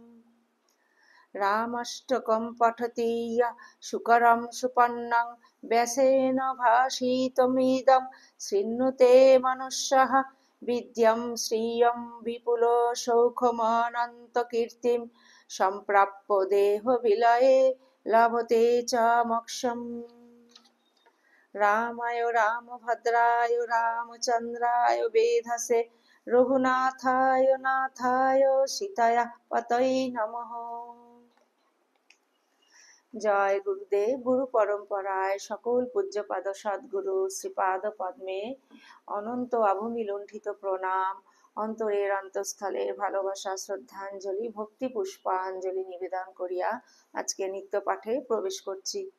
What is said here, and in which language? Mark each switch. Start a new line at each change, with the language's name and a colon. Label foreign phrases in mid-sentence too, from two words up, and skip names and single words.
Sanskrit: রামাষ্টকম পঠতি ইয়ঃ সুকরম সুপন্নং ব্যাসেন ভাষিতমিদং শৃণুতে মনুষ্যঃ বিদ্যং শ্রিয়ং বিপুল সৌখমনন্তকীর্তিং সম্প্রাপ্য দেহ বিলয়ে লভতে চ মোক্ষম। রামায় রামভদ্রায় রামচন্দ্রায় বেধসে রঘুনাথায় নাথায় সীতায় পতয়ে নমঃ।
Bangla: জয় গুরুদেব। গুরু পরম্পরায় সকল পূজ্যপাদ সদ্গুরু শ্রীপাদ পদ্মে অনন্ত আভূমি লুণ্ঠিত প্রণাম, অন্তরের অন্তঃস্থলের ভালোবাসা শ্রদ্ধাঞ্জলি ভক্তি পুষ্পাঞ্জলি নিবেদন করিয়া আজকে নিত্য পাঠে প্রবেশ করছি।